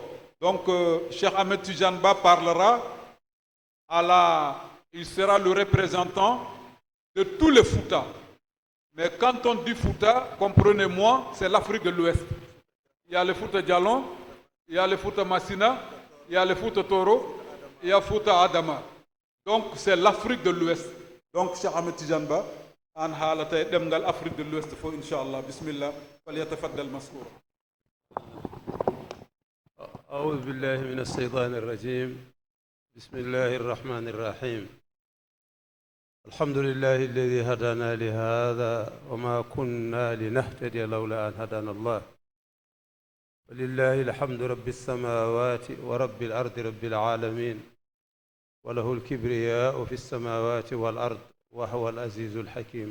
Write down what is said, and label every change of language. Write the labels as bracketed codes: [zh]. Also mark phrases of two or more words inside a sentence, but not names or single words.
[fr] Donc, Cheikh Ahmed Tijanba parlera il sera le représentant de tous les Fouta. Mais quand on dit Fouta, comprenez-moi, c'est l'Afrique de l'Ouest. Il y a le Fouta Djalon, il y a le Fouta Massina, il y a le Fouta Toro, il y a Fouta Adama. Donc c'est l'Afrique de l'Ouest. [ff] Donc Cheikh Ahmed Tijanba, an halatay demgal Afrique de l'Ouest fo Inch'Allah. [ar] Bismillah. فليتفضل مشكورا. أعوذ بالله من الشيطان الرجيم بسم الله الرحمن الرحيم الحمد لله الذي هدانا لهذا وما كنا لنهتدي لولا أن هدانا الله ولله الحمد رب السماوات ورب الأرض رب العالمين وله الكبرياء في السماوات والأرض وهو العزيز الحكيم.